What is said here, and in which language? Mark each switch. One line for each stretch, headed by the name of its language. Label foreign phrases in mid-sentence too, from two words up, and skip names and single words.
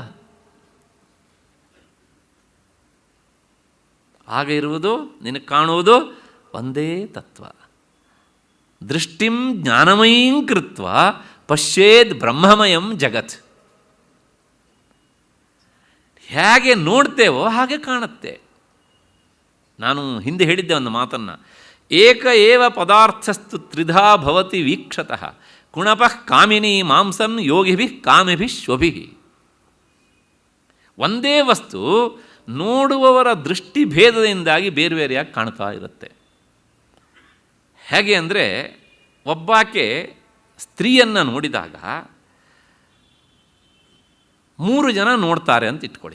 Kannada: ಆಗ ಇರುವುದು ನಿನಗೆ ಕಾಣುವುದು ಒಂದೇ ತತ್ವ.
Sanskrit: ದೃಷ್ಟಿಂ ಜ್ಞಾನಮಯೀಂ ಕೃತ್ವ ಪಶ್ಯೇದ್ ಬ್ರಹ್ಮಮಯಂ ಜಗತ್.
Kannada: ಹೇಗೆ ನೋಡ್ತೇವೋ ಹಾಗೆ ಕಾಣುತ್ತೆ. ನಾನು ಹಿಂದೆ ಹೇಳಿದ್ದೆ ಒಂದು ಮಾತನ್ನು,
Sanskrit: ಏಕ ಏವ ಪದಾರ್ಥಸ್ತು ತ್ರಿಧಾ ಭವತಿ ವೀಕ್ಷತಃ ಕುಣಪಃ ಕಾಮಿನಿ ಮಾಂಸಂ ಯೋಗಿಭಿಃ ಕಾಮಿಭಿಃ ಶ್ವಭಿಃ.
Kannada: ಒಂದೇ ವಸ್ತು ನೋಡುವವರ ದೃಷ್ಟಿ ಭೇದದಿಂದಾಗಿ ಬೇರೆ ಬೇರೆಯಾಗಿ ಕಾಣ್ತಾ ಇರುತ್ತೆ. ಹೇಗೆ ಅಂದರೆ, ಒಬ್ಬಾಕೆ ಸ್ತ್ರೀಯನ್ನು ನೋಡಿದಾಗ 3 ಜನ ನೋಡ್ತಾರೆ ಅಂತ ಇಟ್ಕೊಳ್ಳಿ.